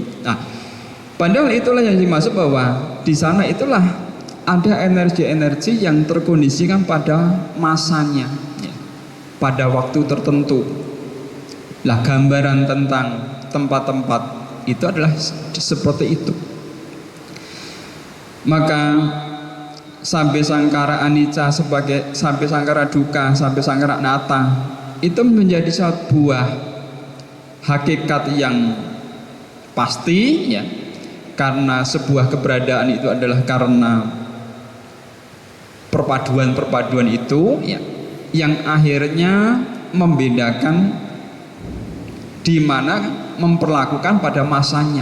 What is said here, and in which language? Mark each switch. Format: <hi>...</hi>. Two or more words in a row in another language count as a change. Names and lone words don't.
<id>Nah, padahal itulah yang dimaksud bahwa di sana itulah ada energi-energi yang terkondisikan pada masanya ya, pada waktu tertentu. Lah, gambaran tentang tempat-tempat itu adalah seperti itu. Maka</id> <pi>sabbe sangkara anicca</pi> <id>sebagai</id> <pi>sabbe sangkara duka, sabbe sangkara anatta</pi> <id>itu menjadi sebuah hakikat yang pasti ya, karena sebuah keberadaan itu adalah karena perpaduan-perpaduan itu ya, yang akhirnya membedakan di mana memperlakukan pada masanya.</id>